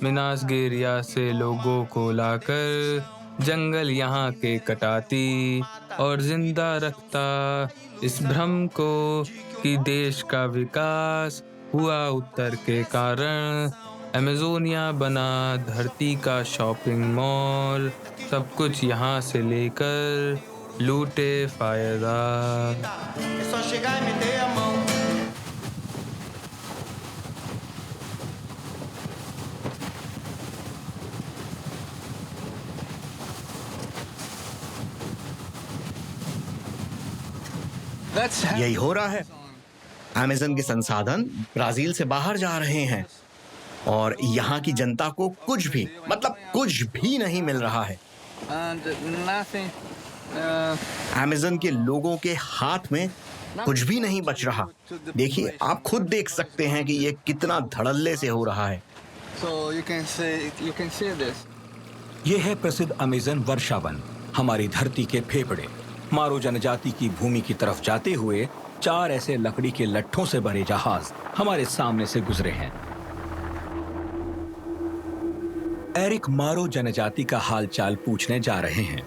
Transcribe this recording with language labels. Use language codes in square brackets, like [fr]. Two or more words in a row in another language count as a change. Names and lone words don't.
[hi] मिनास गेरिया से लोगों को लाकर जंगल यहाँ के कटाती और जिंदा रखता इस भ्रम को कि देश का विकास हुआ उत्तर के कारण। अमेजोनिया बना धरती का [en] shopping mall, [hi] सब कुछ यहाँ से लेकर लूटे फायदा। [pt] É só chegar e meter a mão. [hi] यही हो रहा है। अमेज़न के संसाधन ब्राजील से बाहर जा रहे हैं और यहाँ की जनता को कुछ भी, मतलब कुछ भी नहीं मिल रहा है। [en] And nothing. [hi] अमेज़न के लोगों के हाथ में कुछ भी नहीं बच रहा। देखिए, आप खुद देख सकते हैं कि ये कितना धड़ल्ले से हो रहा है। [en] So you can see this. [hi] ये है प्रसिद्ध अमेज़न वर्षावन, हमारी धरती के फेफड़े। मारो जनजाति की भूमि की तरफ जाते हुए 4 ऐसे लकड़ी के लट्ठों से भरे जहाज हमारे सामने से गुजरे हैं। एरिक मारो जनजाति का हालचाल पूछने जा रहे हैं।